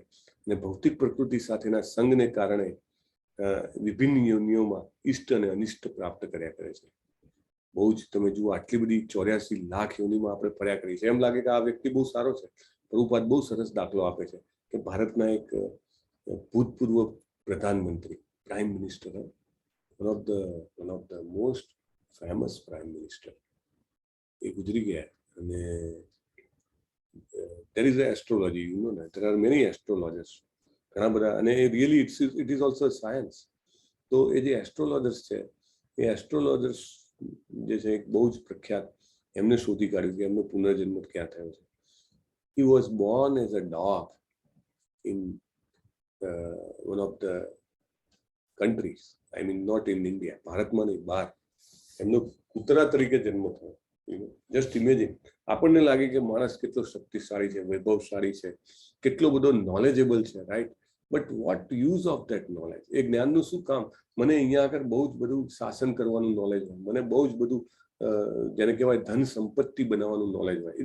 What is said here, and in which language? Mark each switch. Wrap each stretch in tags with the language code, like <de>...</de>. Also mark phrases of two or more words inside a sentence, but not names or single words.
<gu>અને ભૌતિક પ્રકૃતિ સાથેના સંગને કારણે વિભિન્ન યોનિઓમાં ઇષ્ટ અને અનિષ્ટ પ્રાપ્ત કર્યા કરે છે. બહુ જ તમે જુઓ, આટલી બધી 84 લાખ યોનિમાં આપણે ફર્યા કરીએ છીએ. એમ લાગે કે આ વ્યક્તિ બહુ સારો છે. પ્રભુપાદ બહુ સરસ દાખલો આપે છે કે ભારતના એક ભૂતપૂર્વ પ્રધાનમંત્રી,</gu> <en>prime minister, one of the most famous prime minister,</en> <gu>એ ગુજરી ગયા.</gu> <en>અને there is a astrology, you know that there are many astrologers,</en> <gu>ઘણા બધા, અને એ</gu> <en>really it is also a science.</en> <gu>તો એ જે એસ્ટ્રોલોજર્સ છે, એ એસ્ટ્રોલોજર્સ જે છે એક બહુ જ પ્રખ્યાત, એમને શોધી કાઢ્યું કે એમનો પુનર્જન્મ ક્યાં થયો છે.</gu> <en>he was born as a dog in one of the countries, I mean not in India,</en> <gu>ભારતમાં નહીં, બહાર. એમનો કૂતરા તરીકે જન્મ થયો.</gu> <en>just imagine.</en> <gu>આપણને લાગે કે માણસ કેટલો શક્તિશાળી છે, વૈભવશાળી છે, કેટલો બધો નોલેજેબલ છે, રાઈટ?</gu> <en>but what use of that knowledge?</en> <gu>એ જ્ઞાનનું શું કામ? મને અહીંયા આગળ બહુ જ બધું શાસન કરવાનું નોલેજ હોય, મને બહુ જ બધું જેને કહેવાય ધન સંપત્તિ બનાવવાનું નોલેજ હોય.</gu>